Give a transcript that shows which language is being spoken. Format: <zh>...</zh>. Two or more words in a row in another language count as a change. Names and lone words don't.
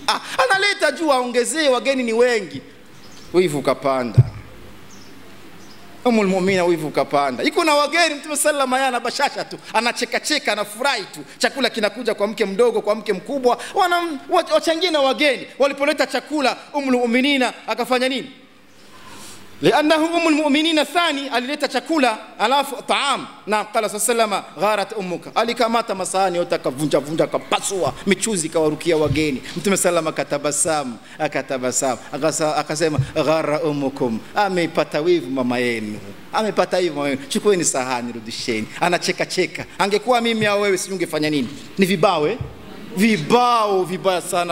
<sw>Analeta juu aongezee, wageni ni wengi. Wivu kapanda, Ummul Mu'mina wivu kapanda. Iko na wageni, Mtume sallama yana bashasha tu, anacheka, anafurahi tu. Chakula kinakuja kwa mke mdogo, kwa mke mkubwa, wachangie na wageni. Walipoleta chakula, Ummul Mu'minina akafanya nini?</sw> <ar>لأنه أم المؤمنين الثاني</ar> <sw>alileta chakula alafu taam na</sw> <ar>قال سلم غارت أمك</ar> <sw>alikamata masahani yote akavunja vunja akapasua michuzi kawarukia wageni mtume sallama akatabasamu akasema</sw> <ar>غار أمكم</ar> <sw>ameipata wivu mama yenu amepata hivyo mama yenu chukueni sahani rudisheni anacheka cheka angekuwa mimi au wewe singefanya nini ni vibao vibaya sana</sw>